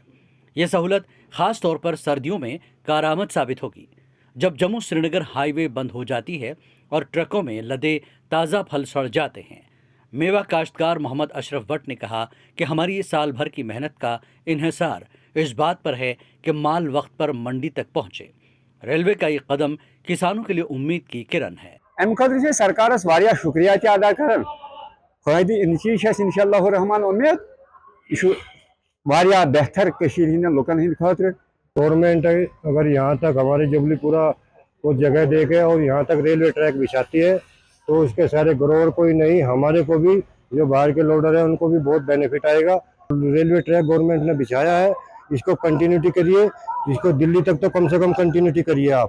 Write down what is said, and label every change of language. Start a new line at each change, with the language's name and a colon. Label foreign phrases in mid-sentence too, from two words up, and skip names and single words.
Urdu: یہ سہولت خاص طور پر سردیوں میں کارآمد ثابت ہوگی، جب جموں سرینگر ہائی وے بند ہو جاتی ہے اور ٹرکوں میں لدے تازہ پھل سڑ جاتے ہیں. میوہ کاشتکار محمد اشرف بھٹ نے کہا کہ ہماری سال بھر کی محنت کا انحصار اس بات پر ہے کہ مال وقت پر منڈی تک پہنچے. ریلوے کا یہ قدم کسانوں کے لیے امید کی کرن ہے.
Kashmiri: अमि खतर से सरकारस वारिया शुक्रिया अदा कर फायदे इंशाअल्लाह रहमान उम्मीद यह वारिया बेहतर लुकन हिंद खतर।
Urdu: گورنمنٹ اگر یہاں تک ہمارے جبلی پورہ کو جگہ دے کے اور یہاں تک
English: railway track
Urdu: بچھاتی ہے تو اس کے سارے گروور کوئی نہیں، ہمارے کو بھی جو باہر کے لوڈر ہے ان کو بھی بہت بینیفٹ آئے گا.
English: railway track
Urdu: گورنمنٹ نے بچھایا ہے، اس کو کنٹینیوٹی کریے، اس کو دہلی تک تو کم سے کم کنٹینیوٹی کریے آپ.